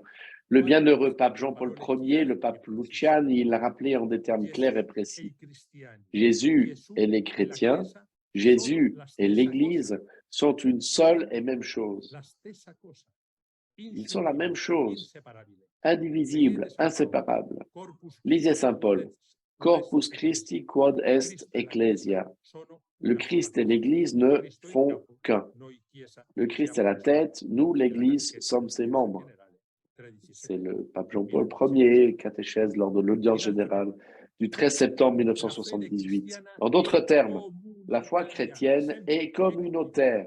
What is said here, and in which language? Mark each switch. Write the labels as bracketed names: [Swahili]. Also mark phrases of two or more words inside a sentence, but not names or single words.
[French] Le bienheureux pape Jean-Paul Ier, le pape Luciani, il l'a rappelé en des termes clairs et précis. Jésus et les chrétiens, Jésus et l'Église sont une seule et même chose. Ils sont la même chose, indivisible, inséparable. Lisez Saint Paul. [Latin] Corpus Christi quod est ecclesia. [French] Le Christ et l'Église ne font qu'un. Le Christ est la tête, nous, l'Église, sommes ses membres. C'est le pape Jean-Paul Ier, catéchèse lors de l'audience générale du 13 septembre 1978. En d'autres termes, la foi chrétienne est communautaire.